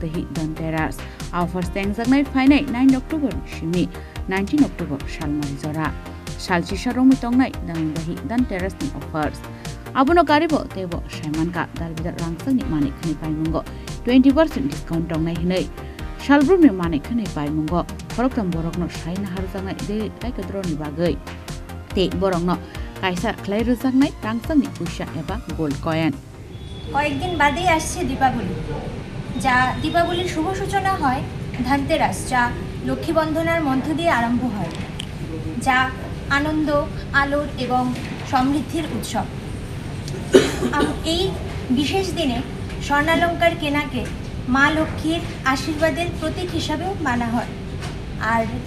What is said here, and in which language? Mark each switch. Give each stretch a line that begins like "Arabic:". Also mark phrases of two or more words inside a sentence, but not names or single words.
Kok Borok: tehi dhanteras offers teng zaknai fainai 9 October shimi 19 October shalmari jora shalchi sharong mitongnai danang tehi dhanteras ni offers Abuno karibo tebo Shaiman ka dalbidal rangsang ni manik khani paimungo 20% discount tongnai hinai shalbrum ni manik khani paimungo koroktam borokno shaina harjangai de taikadro ni bagai te borokno kaisa khlai rujangnai rangsang ni puisha eba
English: gold coin
Bangla: কয়েকদিন বাদেই আসছে দীপাবলি যা দীপাবলির শুভ সূচনা হয় ধনতেরাস যা লক্ষ্মী বন্ধনার মধ্য দিয়ে আরম্ভ হয় যা আনন্দ আলোর এবং সমৃদ্ধির উৎসব এই বিশেষ দিনে স্বর্ণালংকার কেনাকে মা লক্ষ্মীর আশীর্বাদের প্রতীক হিসাবেও মানা হয় আর